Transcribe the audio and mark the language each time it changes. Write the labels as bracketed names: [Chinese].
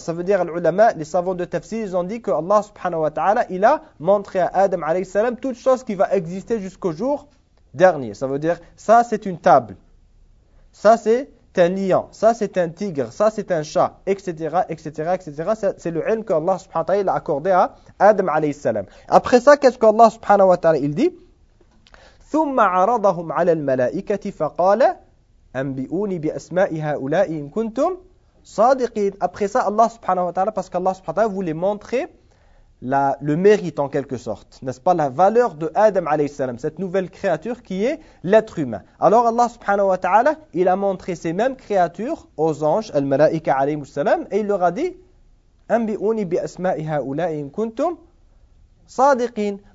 [French] Ça veut dire, l'ulama, les savants de tafsir, ils ont dit que Allah subhanahu wa ta'ala, il a montré à Adam alayhi salam toute chose qui va exister jusqu'au jour dernier. Ça veut dire, ça c'est une table, ça c'est un lion, ça c'est un tigre, ça c'est un chat, etc., etc., etc. C'est le ilm que Allah subhanahu wa ta'ala a accordé à Adam alayhi salam. Après ça, qu'est-ce que Allah subhanahu wa ta'ala il dit? [Arabic] ثم عرضهم على الملائكة فقال أنبئوني بأسماء هؤلاء إن كنتم صادقين. [French] Après ça, Allah subhanahu wa ta'ala, parce qu'Allah subhanahu wa ta'ala voulait montrer le mérite en quelque sorte, n'est-ce pas, la valeur de Adam alayhi salam, cette nouvelle créature qui est l'être humain. Alors Allah subhanahu wa ta'ala, il a montré ces mêmes créatures aux anges, al-malaika alayhi salam, et il leur a dit [Arabic] أنبئوني بأسماء هؤلاء إن كنتم صادقين.